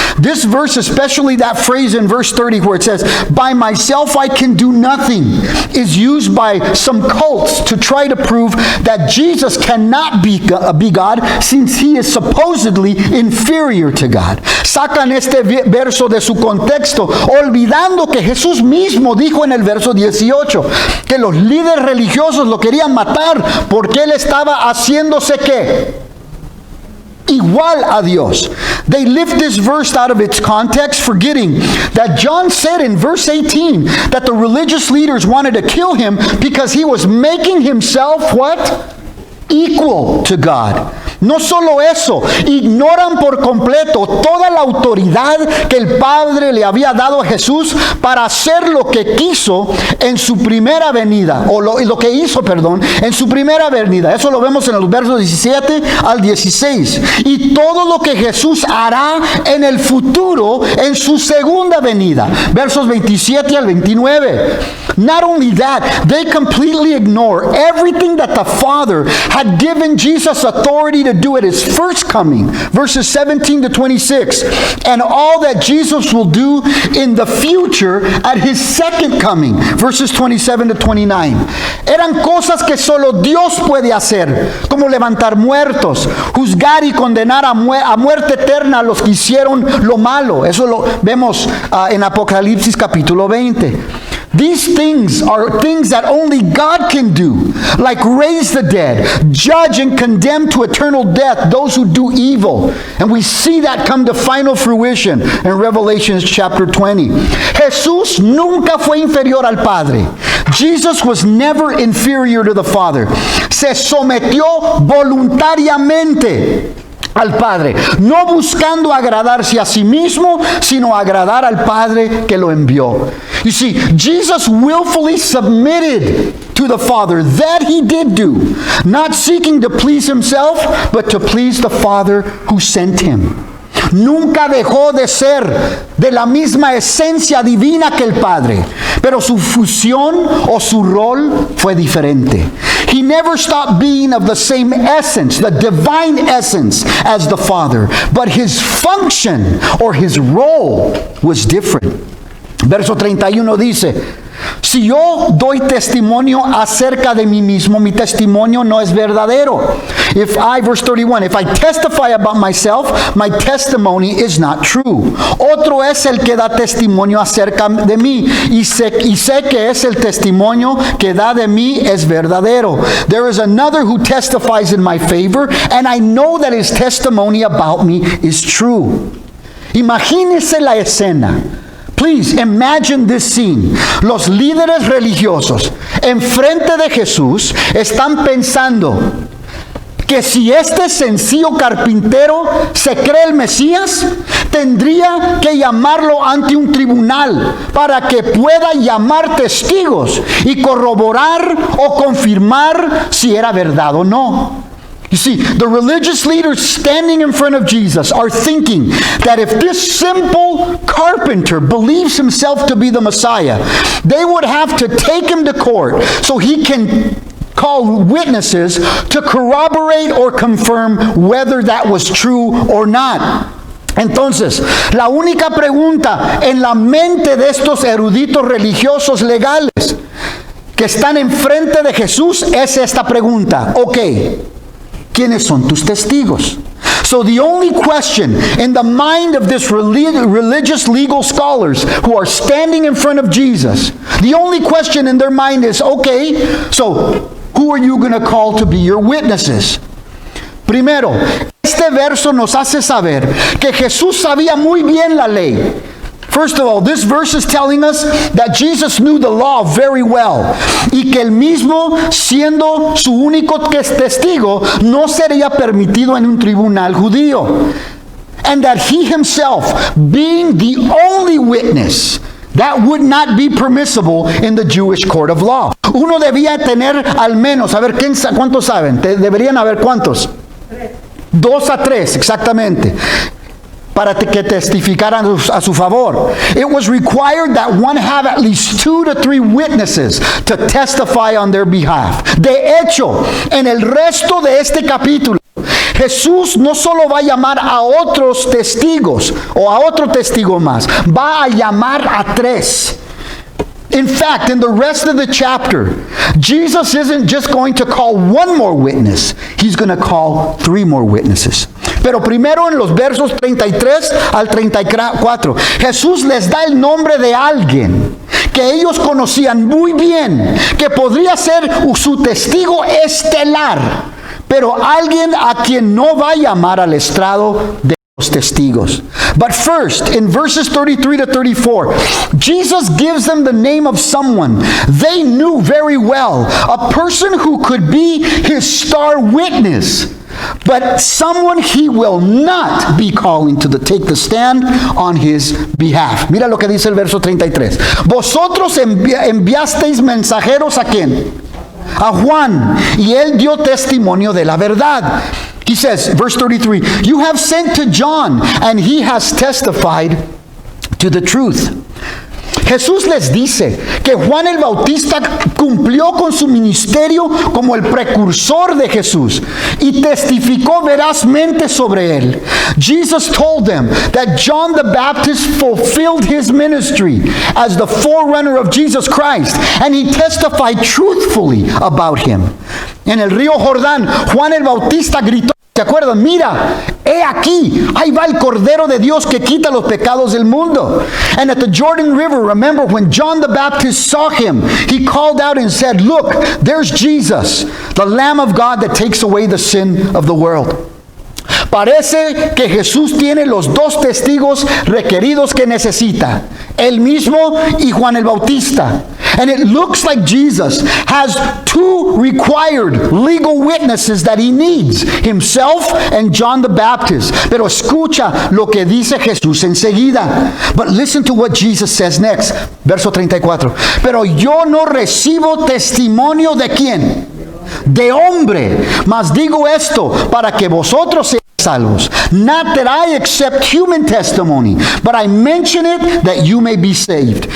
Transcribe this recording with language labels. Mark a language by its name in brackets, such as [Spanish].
[English] This verse, especially that phrase in verse 30 where it says, "By myself I can do nothing," is used by some cults to try to prove that Jesus cannot be God since he is supposedly inferior to God. [Spanish] Sacan este verso de su contexto, olvidando que Jesús mismo dijo en el verso 18 que los líderes religiosos lo querían matar porque él estaba haciéndose ¿qué? Igual a Dios. [English] They lift this verse out of its context, forgetting that John said in verse 18 that the religious leaders wanted to kill him because he was making himself what? Equal to God. [Spanish] No solo eso, ignoran por completo toda la autoridad que el Padre le había dado a Jesús para hacer lo que quiso en su primera venida, o lo que hizo, perdón, en su primera venida. Eso lo vemos en los versos 17 al 16. Y todo lo que Jesús hará en el futuro, en su segunda venida. Versos 27 al 29. [English] Not only that, they completely ignore everything that the Father had given Jesus authority to do at his first coming, verses 17 to 26, and all that Jesus will do in the future at his second coming, verses 27 to 29. [Spanish] Eran cosas que solo Dios puede hacer, como levantar muertos, juzgar y condenar a muerte eterna a los que hicieron lo malo. Eso lo vemos en Apocalipsis capítulo 20. [English] These things are things that only God can do, like raise the dead, judge and condemn to eternal death those who do evil. And we see that come to final fruition in Revelation chapter 20. [Spanish] Jesús nunca fue inferior al Padre. [English] Jesus was never inferior to the Father. [Spanish] Se sometió voluntariamente al Padre, no buscando agradarse a sí mismo, sino agradar al Padre que lo envió. [English] You see, Jesus willfully submitted to the Father. That he did do, not seeking to please himself, but to please the Father who sent him. [Spanish] Nunca dejó de ser de la misma esencia divina que el Padre, pero su fusión o su rol fue diferente. [English] He never stopped being of the same essence, the divine essence, as the Father, but his function or his role was different. [Spanish] Verso 31 dice, si yo doy testimonio acerca de mí mismo, mi testimonio no es verdadero. [English] Verse 31, if I testify about myself, my testimony is not true. [Spanish] Otro es el que da testimonio acerca de mí, y sé que es el testimonio que da de mí es verdadero. [English] There is another who testifies in my favor, and I know that his testimony about me is true. [Spanish] Imagínese la escena. [English] Please imagine this scene. [Spanish] Los líderes religiosos enfrente de Jesús están pensando que si este sencillo carpintero se cree el Mesías, tendría que llamarlo ante un tribunal para que pueda llamar testigos y corroborar o confirmar si era verdad o no. [English] You see, the religious leaders standing in front of Jesus are thinking that if this simple carpenter believes himself to be the Messiah, they would have to take him to court so he can call witnesses to corroborate or confirm whether that was true or not. [Spanish] Entonces, la única pregunta en la mente de estos eruditos religiosos legales que están enfrente de Jesús es esta pregunta. Okay, ¿quiénes son tus testigos? [English] So the only question in the mind of this religious legal scholars who are standing in front of Jesus, the only question in their mind is, okay, so who are you going to call to be your witnesses? [Spanish] Primero, este verso nos hace saber que Jesús sabía muy bien la ley. [English] First of all, this verse is telling us that Jesus knew the law very well, [Spanish] y que él mismo, siendo su único testigo, no sería permitido en un tribunal judío. [English] And that he himself, being the only witness, that would not be permissible in the Jewish court of law. [Spanish] Uno debía tener al menos, a ver, ¿cuántos saben? Deberían haber ¿cuántos? 2 a 3, exactamente. para que testificaran a su favor. [English] It was required that one have at least 2 to 3 witnesses to testify on their behalf. [Spanish] De hecho, en el resto de este capítulo, Jesús no solo va a llamar a otros testigos o a otro testigo más, va a llamar a 3. [English] In fact, in the rest of the chapter, Jesus isn't just going to call one more witness. He's going to call 3 more witnesses. [Spanish] Pero primero en los versos 33 al 34, Jesús les da el nombre de alguien que ellos conocían muy bien, que podría ser su testigo estelar, pero alguien a quien no va a llamar al estrado de los testigos. [English] But first, in verses 33 to 34, Jesus gives them the name of someone they knew very well, a person who could be his star witness, but someone he will not be calling to take the stand on his behalf. [Spanish] Mira lo que dice el verso 33. Vosotros enviasteis mensajeros ¿a quién? A Juan, y él dio testimonio de la verdad. [English] He says, verse 33, you have sent to John, and he has testified to the truth. [Spanish] Jesús les dice que Juan el Bautista cumplió con su ministerio como el precursor de Jesús y testificó verazmente sobre él. [English] Jesus told them that John the Baptist fulfilled his ministry as the forerunner of Jesus Christ, and he testified truthfully about him. [Spanish] En el río Jordán, Juan el Bautista gritó, ¿se acuerdan? Mira, he aquí, ahí va el Cordero de Dios que quita los pecados del mundo. [English] And at the Jordan River, remember when John the Baptist saw him, he called out and said, look, there's Jesus, the Lamb of God that takes away the sin of the world. [Spanish] Parece que Jesús tiene los 2 testigos requeridos que necesita, él mismo y Juan el Bautista. [English] And it looks like Jesus has 2 required legal witnesses that he needs, himself and John the Baptist. [Spanish] Pero escucha lo que dice Jesús enseguida. [English] But listen to what Jesus says next. [Spanish] Verso 34. Pero yo no recibo testimonio de quién? De hombre, mas digo esto para que vosotros seáis salvos. [English] Not that I accept human testimony, but I mention it that you may be saved.